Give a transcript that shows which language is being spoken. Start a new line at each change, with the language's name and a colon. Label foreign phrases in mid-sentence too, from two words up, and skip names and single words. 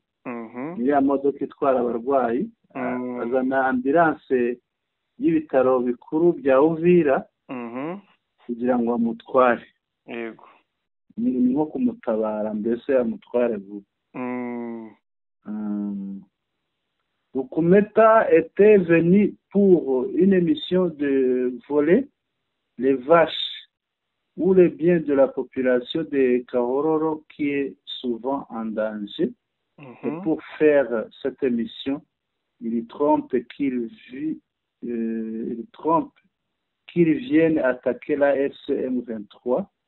Kinyarwanda: Iriya modoka itwara abarwayi. Azana ambulance y'ibitaro bikuru bya Uvira kugira ngo amutware. Yego. Ni nko kumutabara, mbese amutware vuba.
French: Rukumeta était venu pour une émission de voler les vaches ou les biens de la population de Kahororo qui est souvent en danger. Et pour faire cette émission, il trompe qu'il vienne attaquer la FCM23